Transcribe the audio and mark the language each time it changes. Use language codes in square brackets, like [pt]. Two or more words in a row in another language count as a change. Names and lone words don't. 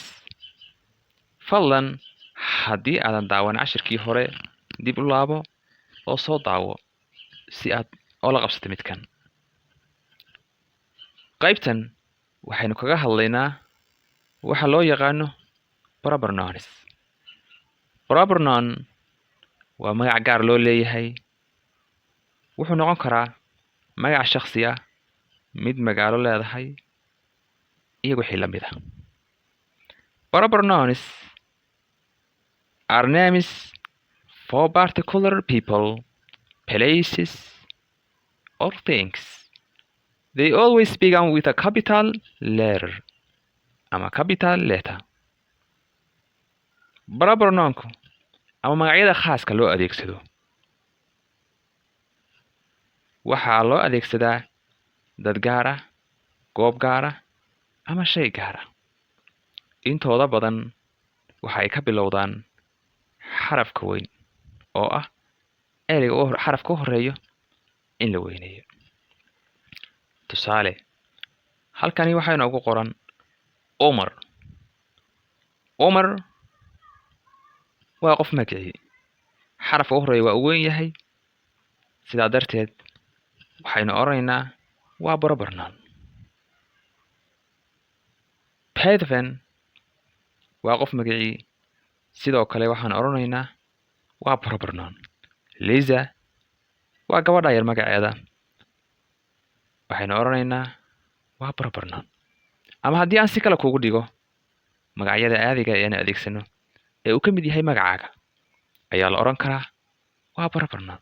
[so] fadlan haddii aadan daawan cashirkii hore dib u laabo oo soo daawo si aad oola qabsato midkan. qaybtan waxaynu kaga hadlaynaa waxa loo yaqaano [en] proper nouns. proper noun [so] waa magac gaar loo leeyahay. wuxuu noqon karaa magac shakhsi ah, mid magaalo leedahay iyo wixii la mid ah. [en] proper nouns are names for particular people, places, or things. They always begin with a capital letter ama capital letter. proper nounku [so] ama magacyada khaaska loo adeegsado waxaa loo adeegsadaa dad gaar ah, goob gaar ah ama shay gaar ah. intooda badan waxay ka bilowdaan xarafka weyn oo ah ereyga xarafka u horeeyo in la weyneeyo. tusaale, halkani waxaa inoogu qoran Omar. Omar waa qof magicii, xarafka u horeeya waa u weyn yahay, sidaa darteed waxaynu odhanaynaa waa [en] proper noun. [so] Beethoven waa qof magicii, sidoo kale waxaan odhanaynaa waa [en] proper noun. [so] Lisa waa gabadha yar magaceeda, waxaynu odhanaynaa waa [en] proper noun. [so] ama haddii aan si kale kugu dhigo, magacyada caadiga ee aan adeegsano ee uu ka mid yahay magacaaga ayaa la odhan karaa waa [en] proper noun.